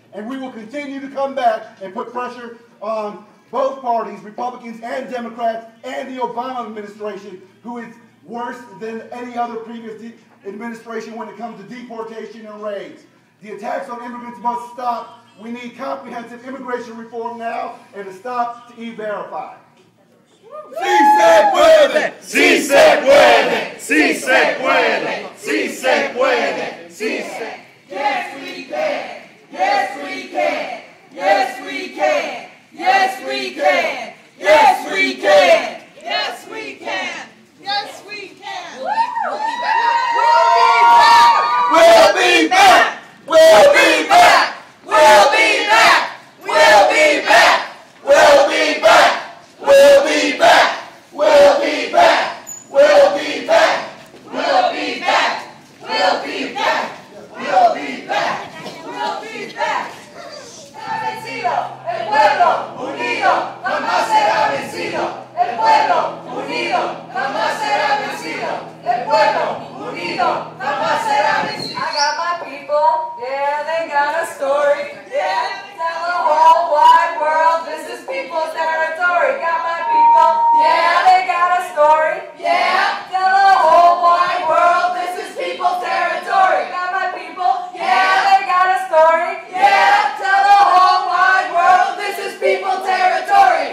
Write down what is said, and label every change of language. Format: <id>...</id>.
<en>And we will continue to come back and put pressure on both parties, Republicans and Democrats, and the Obama administration, who is worse than any other previous administration when it comes to deportation and raids. The attacks on immigrants must stop. We need comprehensive immigration reform now and a stop to E-Verify.</en> <es>Sí se puede, sí se puede, sí se puede, sí se puede, sí se.</es> <en>Yes, we can. Yes, we can. Yes, we can. Yes, we can. Yes, we can. Yes, we can. Yes, we can. We'll be back. We'll be back. We'll be back. We'll be back. We'll be back. We'll be back. We'll be back. We'll be back. We'll be back. We'll be back. We'll be back. We'll be back.</en> <es>Vencido, el pueblo unido jamás será vencido. El pueblo unido jamás será vencido. El pueblo unido jamás será vencido.</es> <en>I got my people, yeah, they got a story. Yeah, tell the whole wide world this is people's territory. Got my people, yeah, they got a story. Yeah, tell the whole wide world this is people's territory. Got my people, yeah, they got a story. Yeah, tell the whole wide world this is people's territory.</en>